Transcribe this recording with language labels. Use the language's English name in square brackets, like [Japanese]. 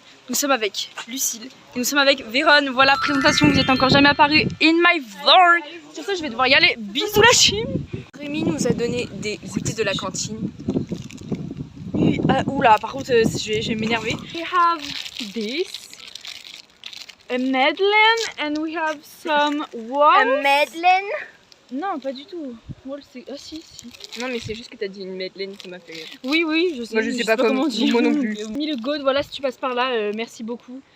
[French] Nous sommes avec Lucille. Et nous sommes avec Véron. Voilà, présentation, vous n'êtes encore jamais apparu [English] in my vlog. [French] Sur ça, je vais devoir y aller. Bisous la chim. Rémi nous a donné des goûters de la cantine. Oula, par contre, je vais m'énerver. [English] We have this. A Madeleine and we have some what? [French] Madeleine. Non, pas du tout. Wall, c'est... Ah si, si. Non mais c'est juste que t'as dit une Madeleine qui m'a fait... Oui, oui, je sais. Moi, je sais pas comment dire. moi non plus. Mis le gold, voilà, si tu passes par là, merci beaucoup.